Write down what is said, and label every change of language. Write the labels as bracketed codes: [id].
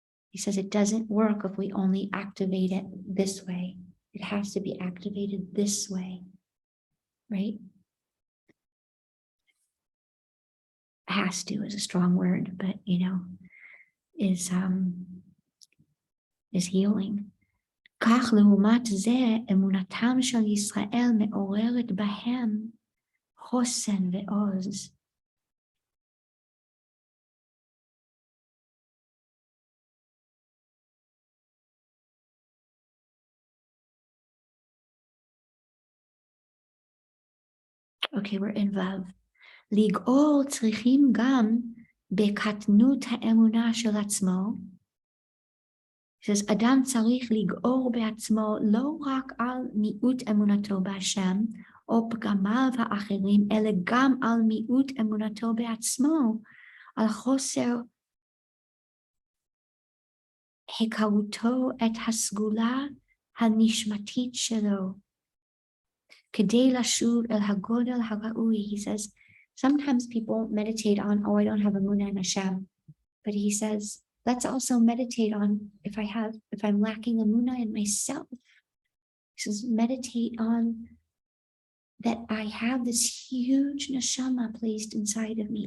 [en] He says it doesn't work if we only activate it this way. It has to be activated this way, right? Has to is a strong word, but you know, is healing. [he] כך לעומת זה, אמונתם של ישראל מעוררת בהם חוסן ועוז. [en] Okay, we're in Vav. [he] לגאול צריכים גם בקטנות האמונה של עצמו. [en] He says, [he] אדם צריך לגאור בעצמו לא רק על מיעוט אמונתו בהשם, או פגמיו האחרים, אלא גם על מיעוט אמונתו בעצמו, על חוסר היכרותו את הסגולה הנשמתית שלו, כדי לשוב אל הגודל הראוי. [en] He says, sometimes people meditate on, oh, I don't have emunah in Hashem. But he says, let's also meditate on if I'm lacking emunah in myself. He says, meditate on that I have this huge neshama placed inside of me.